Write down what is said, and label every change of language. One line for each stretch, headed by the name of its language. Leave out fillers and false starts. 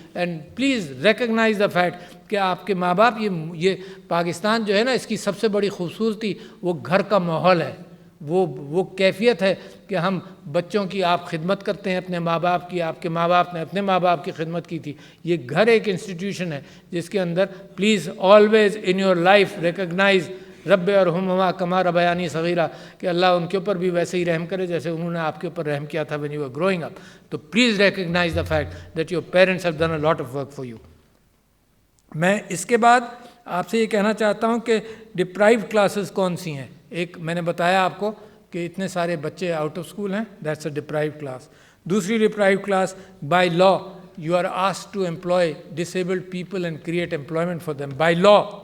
English: and please recognise the fact
Urdu: کہ آپ کے ماں باپ، یہ پاکستان جو ہے نا، اس کی سب سے بڑی خوبصورتی وہ گھر کا ماحول ہے، وہ کیفیت ہے کہ ہم بچوں کی آپ خدمت کرتے ہیں اپنے ماں باپ کی، آپ کے ماں باپ نے اپنے ماں باپ کی خدمت کی تھی. یہ گھر ایک انسٹیٹیوشن ہے جس کے اندر
English: please always in your life recognise
Arabic: رب ارحمہما کما ربیانی صغیرہ،
Urdu: کہ اللہ ان کے اوپر بھی ویسے ہی رحم کرے جیسے انہوں نے آپ کے اوپر رحم کیا تھا
English: when you were growing up. تو please recognise the fact that your parents have done a lot of work for you.
Urdu: میں اس کے بعد آپ سے یہ کہنا چاہتا ہوں کہ ڈپرائیوڈ کلاسز کون سی ہیں. ایک میں نے بتایا آپ کو کہ اتنے سارے بچے آؤٹ آف اسکول ہیں،
English: That's a deprived class. دوسری deprived class, by law you are asked to employ disabled people and create employment for them by law.